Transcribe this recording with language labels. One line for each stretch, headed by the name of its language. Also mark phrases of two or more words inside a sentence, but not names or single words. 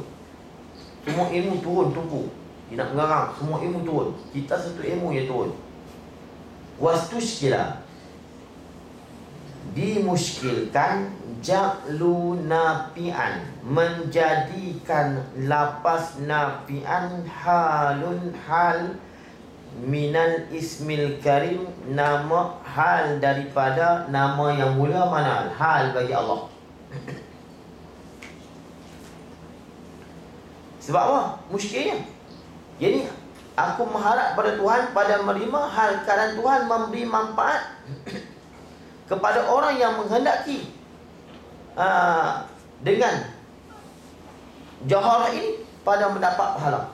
Malay: Semua ilmu turun tumpu. Dia nak mengarang, semua ilmu turun. Kita satu ilmu yang turun.
Arabic: Wastushkila, dimuskilkan, ja'lu nafi'an,
Malay: menjadikan lapas
Arabic: nafi'an halun hal minal ismil karim,
Malay: nama hal daripada nama yang mulia. Mana hal bagi Allah. Sebab apa? Muskilnya. Jadi aku mengharap pada Tuhan, pada menerima hal keadaan Tuhan memberi manfaat kepada orang yang menghendaki dengan jawharah ini pada mendapat pahala.